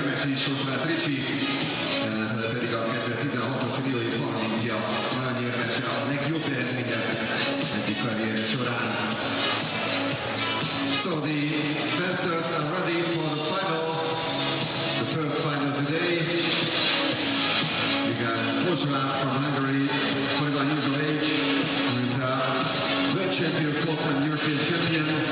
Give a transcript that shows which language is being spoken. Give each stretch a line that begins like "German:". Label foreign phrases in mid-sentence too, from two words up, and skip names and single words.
Hungarian: Sósvát Ricsi, pedig a 2016-os riói Paralimpia aranyérmese, a legjobb eredménye egyik karrierje során.
English: So the fencers are ready for the final, the first final today. We got Sósvát from Hungary, 21 years of age, who is a world champion, four-time European champion.